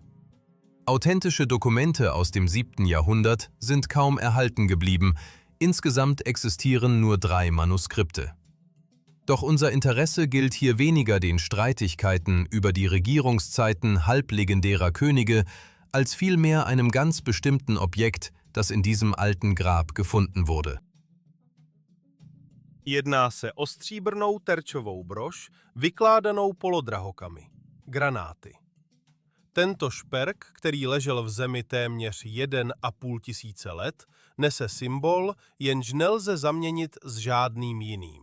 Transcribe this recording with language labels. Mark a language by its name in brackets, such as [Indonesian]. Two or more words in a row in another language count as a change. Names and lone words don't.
[German] Authentische Dokumente aus dem 7. Jahrhundert sind kaum erhalten geblieben, insgesamt existieren nur 3 Manuskripte. Doch unser Interesse gilt hier weniger den Streitigkeiten über die Regierungszeiten halblegendärer Könige, als vielmehr einem ganz bestimmten Objekt, das in diesem alten Grab gefunden wurde. [Czech] Jedná se o stříbrnou terčovou brož, vykládanou polodrahokami, granáty. Tento šperk, který ležel v zemi téměř 1,5 tisíce let, nese symbol, jenž nelze zaměnit s žádným jiným.